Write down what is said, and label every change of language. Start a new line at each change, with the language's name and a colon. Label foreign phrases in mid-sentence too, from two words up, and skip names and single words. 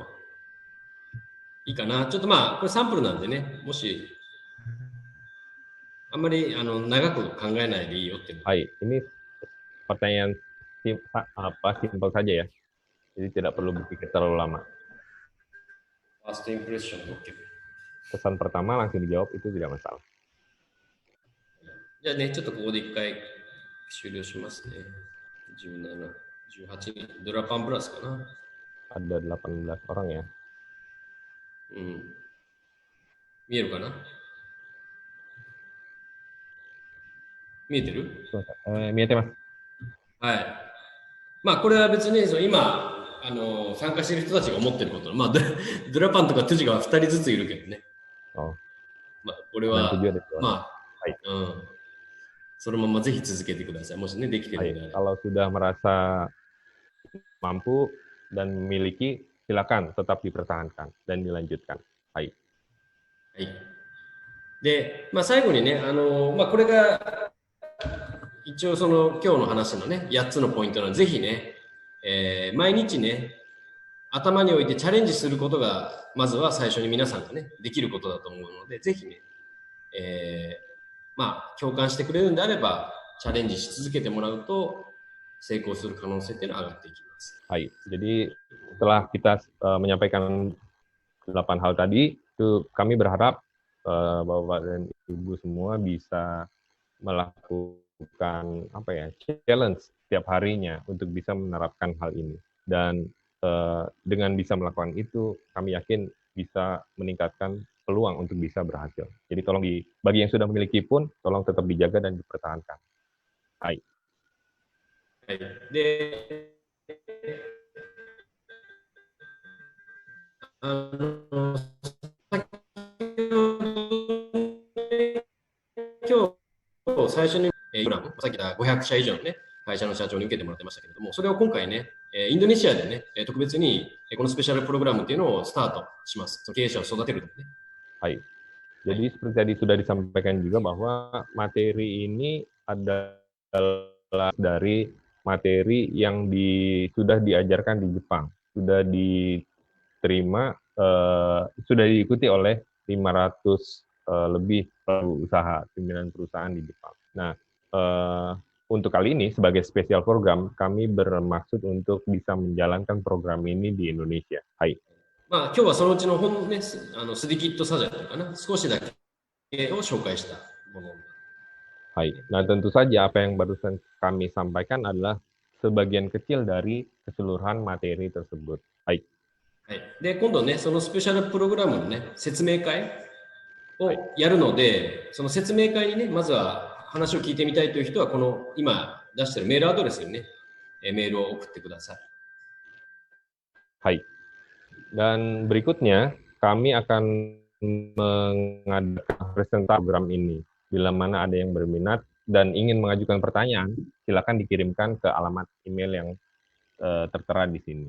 Japanese: いいかな。ちょっとまあ、これサンプルなんでね、もし、あんまり長く考えないでいいよって。
Indonesian: はい、ini pertanyaan simpel saja ya. Jadi tidak perlu berpikir terlalu lama.
English: First impression, oke.
Indonesian: Kesan pertama langsung dijawab itu tidak masalah.
Japanese: じゃあね、ちょっとここで一回終了しますね。17、18人、ドラパンプラスかな。
Indonesian: Ada 18 orang ya.
Japanese: うん。見えるかな？見えてる？見えてます。はい。まあ、これは別に、今、参加している人たちが思ってること、まあ、ドラパンとかトゥジが2人ずついるけどね。 Oh, まあ、これ
Indonesian: dan tujuh
Japanese: は、
Indonesian: ada dua.
Japanese: まはい。あ、そのままぜひ続けてください。もしね、できてるのであれば。
Indonesian: Kalau sudah merasa mampu dan memiliki, silakan tetap dipertahankan dan dilanjutkan.
Japanese: はい。はい。で、まあ、最後にね、まあ、これが、一応今日の話のね、8つのポイントなので、ぜひね、毎日ね、頭に置いてチャレンジすることが、まずは最初に皆さんがね、できることだと思うので、ぜひね、まあ、共感してくれるんであれば、チャレンジし続けてもらうと、成功する可能性っていうのは上がっていきます。
Indonesian: はい。Jadi setelah kita menyampaikan 8 hal tadi, itu kami berharap Bapak dan Ibu semua bisa melakukan challenge setiap harinya untuk bisa menerapkan hal ini. Dan dengan bisa melakukan itu, kami yakin bisa meningkatkan peluang untuk bisa berhasil. Jadi tolong bagi yang sudah memiliki pun, tolong tetap dijaga dan dipertahankan.
Japanese: Hai. はい。で、今日最初に、さっき言った500社以上のね、会社の社長に受けてもらってましたけれども、それを今回ね、インドネシアでね、特別にこのスペシャルプログラムっていうのをスタートします。経営者を育てるとね。
Indonesian: はい。Jadi seperti tadi sudah disampaikan juga bahwa materi ini adalah dari materi yang sudah diajarkan di Jepang, sudah diterima, sudah diikuti oleh 500 lebih usaha, 9 perusahaan di Jepang. Nah, untuk kali ini sebagai spesial program, kami bermaksud untuk bisa menjalankan program ini di Indonesia.
Japanese: Hai. まあ、今日はそのうちのね、
Indonesian: sedikit saja
Japanese: というかな、少しだけを紹介したもの。 Hai.
Indonesian: Nah, tentu saja apa yang barusan kami sampaikan adalah sebagian kecil dari keseluruhan materi tersebut.
Japanese: Hai. はい。で、今度ね、そのスペシャルプログラムのね、説明会をやるので、その説明会にね、まずは話を聞いてみたいという人は、この今出しているメールアドレスにね、メールを送ってください。 Hai.
Indonesian: Dan berikutnya, kami akan mengadakan presentasi program ini. Bila mana ada yang berminat dan ingin mengajukan pertanyaan, silakan dikirimkan ke alamat email yang tertera di sini.